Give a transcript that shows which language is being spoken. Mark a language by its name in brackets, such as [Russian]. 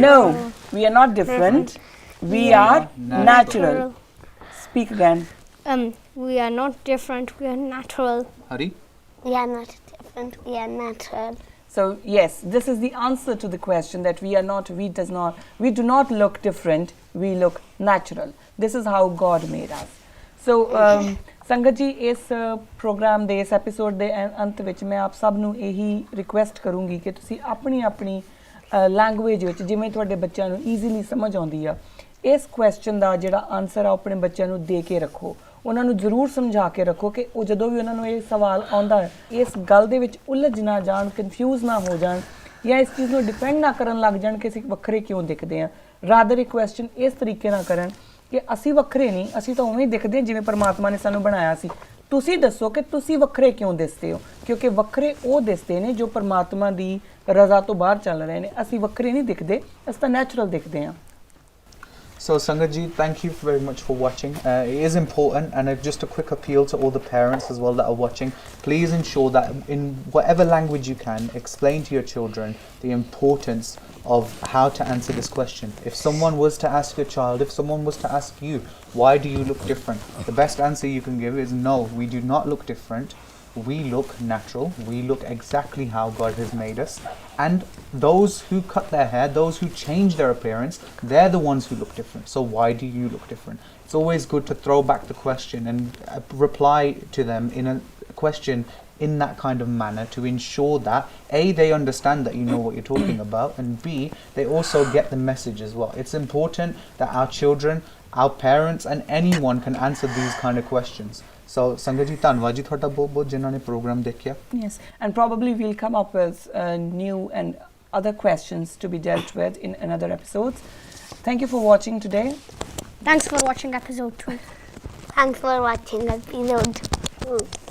[English] No, we are not different. We are natural. Speak again. We are not different. We are natural. Hari? We are not different. We are natural. So yes, this is the answer to the question that we do not look different. We look natural. This is how God made us. [Punjabi] So ਸੰਗਤ ਜੀ ਇਸ programme ਦੇ ਇਸ episode ਦੇ ਅੰਤ ਵਿੱਚ ਮੈਂ ਆਪ ਸਭ ਨੂੰ ਇਹੀ ਰਿਕੁਐਸਟ ਕਰੂੰਗੀ ਕਿ ਤੁਸੀਂ ਆਪਣੀ ਆਪਣੀ ਲੈਂਗੁਏਜ ਵਿੱਚ ਜਿਵੇਂ ਤੁਹਾਡੇ ਬੱਚਿਆਂ ਨੂੰ ਈਜ਼ੀਲੀ ਸਮਝ ਆਉਂਦੀ ਆ ਇਸ ਕੁਐਸਚਨ ਦਾ ਜਿਹੜਾ ਆਨਸਰ ਆ ਆਪਣੇ ਬੱਚਿਆਂ ਨੂੰ ਦੇ ਕੇ ਰੱਖੋ ਉਹਨਾਂ ਨੂੰ ਜ਼ਰੂਰ ਸਮਝਾ ਕੇ ਰੱਖੋ ਕਿ ਉਹ ਜਦੋਂ ਵੀ ਉਹਨਾਂ ਨੂੰ ਇਹ ਸਵਾਲ ਆਉਂਦਾ ਇਸ ਗੱਲ ਦੇ ਵਿੱਚ ਉਲਝ ਨਾ ਜਾਣ ਕਨਫਿਊਜ਼ ਨਾ ਹੋ ਜਾਣ ਜਾਂ ਇਸ ਚੀਜ਼ ਨੂੰ ਡਿਪੈਂਡ ਨਾ ਕਰਨ ਲੱਗ ਜਾਣ ਕਿ ਅਸੀਂ ਵੱਖਰੇ ਕਿਉਂ ਦਿਖਦੇ ਆ ਰਾਦਰ ਇਹ ਕੁਐਸਚਨ ਇਸ ਤਰੀਕੇ ਨਾਲ ਕਰਨ ਕਿ ਅਸੀਂ ਵੱਖਰੇ ਨਹੀਂ ਅਸੀਂ ਤਾਂ ਉਵੇਂ ਹੀ ਦਿਖਦੇ ਹਾਂ ਜਿਵੇਂ ਪਰਮਾਤਮਾ ਨੇ ਸਾਨੂੰ ਬਣਾਇਆ ਸੀ ਤੁਸੀਂ ਦੱਸੋ ਕਿ ਤੁਸੀਂ ਵੱਖਰੇ ਕਿਉਂ ਦਿਸਦੇ ਹੋ ਕਿਉਂਕਿ ਵੱਖਰੇ ਉਹ ਦਿਸਦੇ ਨੇ ਜੋ ਪਰਮਾਤਮਾ ਦੀ ਰਜ਼ਾ ਤੋਂ ਬਾਹਰ ਚੱਲ ਰਹੇ ਨੇ ਅਸੀਂ ਵੱਖਰੇ ਨਹੀਂ ਦਿਖਦੇ ਅਸੀਂ ਤਾਂ ਨੈਚੁਰਲ ਦਿਖਦੇ ਹਾਂ [English] So Sangat ji, thank you very much for watching. It is important, and just a quick appeal to all the parents as well that are watching. Please ensure that in whatever language you can, explain to your children the importance of how to answer this question. If someone was to ask your child, if someone was to ask you, why do you look different? The best answer you can give is no, we do not look different. We look natural, we look exactly how God has made us, and those who cut their hair, those who change their appearance, they're the ones who look different. So why do you look different? It's always good to throw back the question and reply to them in a question in that kind of manner to ensure that A, they understand that you know what you're talking about, and B, they also get the message as well. It's important that our children, our parents and anyone can answer these kind of questions. [Punjabi] So Sangat ji, ਧੰਨਵਾਦ ਜੀ ਤੁਹਾਡਾ ਬਹੁਤ ਬਹੁਤ ਜਿਨ੍ਹਾਂ ਨੇ programme ਦੇਖਿਆ [English] Yes, and probably we'll come up with new and other questions to be dealt with in another episodes. Thank you for watching today. Thanks for watching episode 2. Thanks for watching episode 2.